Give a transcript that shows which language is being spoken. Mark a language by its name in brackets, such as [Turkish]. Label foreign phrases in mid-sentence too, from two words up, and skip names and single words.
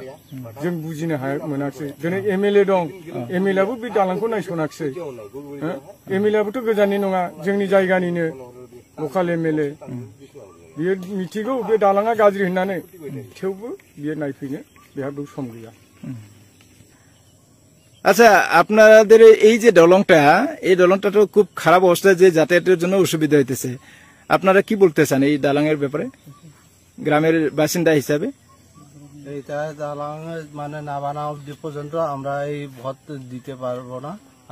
[Bodo] जों बुजिनो मोनाखिसै। दिनै MLA दं, MLA आबो बे दालांखौ नायसनाखिसै। MLA आबोथ' गोजाननि नङा, जोंनि जायगानिनो लकाल MLA। बियो मिथिगौ बे दालाङा गाज्रि होननानै, थेवबो बियो नायफैनो बेहाबो सम गैया। [Bangla] আচ্ছা, আপনাদের এই যে দলংটা, এই দলংটা তো খুব খারাপ অবস্থা, যে যাতায়াতের জন্য অসুবিধা হইতেছে। আপনারা কি বলতে চান এই দালাঙের ব্যাপারে গ্রামের বাসিন্দা হিসাবে? এইটা দালাং মানে না বানাও পর্যন্ত আমরা এই ভোট দিতে পারবো না।